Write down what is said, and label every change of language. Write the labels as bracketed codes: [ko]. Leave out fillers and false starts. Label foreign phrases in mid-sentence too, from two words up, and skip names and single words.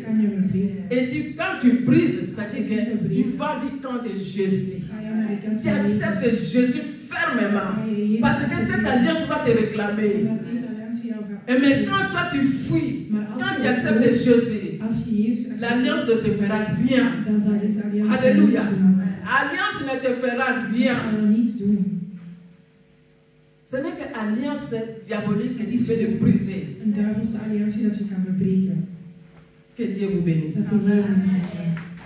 [fr] Et quand tu brises, c'est-à-dire que tu vas du camp de Jésus. Tu acceptes Jésus fermement. Parce que cette alliance va te réclamer. Et mais quand toi tu fuis, quand tu acceptes Jésus, [nl] Als je Jezus [fr] l'alliance ne te fera rien. [nl] dan zal deze alliantie [fr] Alléluia. [nl] niets doen. [fr] Alliance ne te fera rien. [nl] Het zal niets doen. [fr] Ce n'est que alliance diabolique que tu fais de briser. [nl] Een duivelse alliantie dat je kan verbreken. [fr] Que Dieu vous bénisse. [nl] Dat de Heer ons zegent.